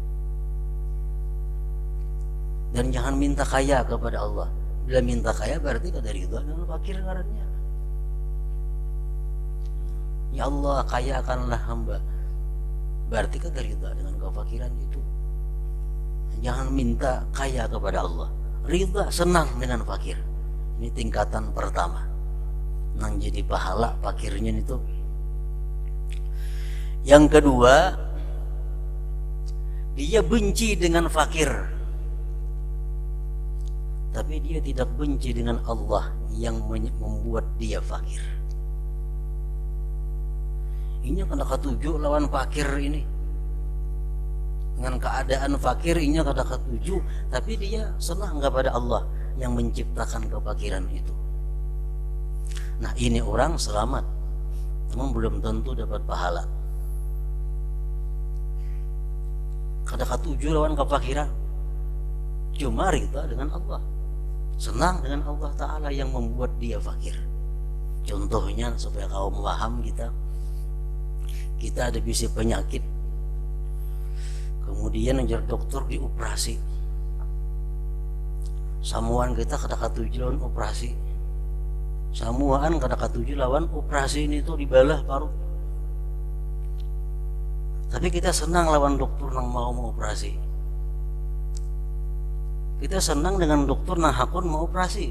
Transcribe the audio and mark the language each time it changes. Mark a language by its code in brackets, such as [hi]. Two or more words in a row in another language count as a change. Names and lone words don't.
[id] Dan jangan minta kaya kepada Allah. Bila minta kaya berarti kada ridha dengan fakir ngarannya. Ya Allah, kayakanlah hamba, berarti kada ridha dengan kefakiran itu. Jangan minta kaya kepada Allah, ridha, senang dengan fakir. Ini tingkatan pertama, nang jadi pahala fakirnya itu. Yang kedua, dia benci dengan fakir, tapi dia tidak benci dengan Allah yang membuat dia fakir. Ini kada ketuju lawan fakir ini. Dengan keadaan fakir ini kada ketuju, tapi dia senang kepada Allah yang menciptakan kefakiran itu. Nah, ini orang selamat, namun belum tentu dapat pahala. Kada ketuju lawan kefakiran, cuma ridha dengan Allah, senang dengan Allah Ta'ala yang membuat dia fakir. Contohnya supaya kau paham, kita ada bisi penyakit, kemudian ngejar dokter dioperasi, [bjn] samuan kita kada katuju lawan operasi, samuan kada katuju lawan operasi [id] ini tuh dibalah parut. Tapi kita senang lawan dokter nang mau operasi. Kita senang dengan dokter nang hakon mau operasi.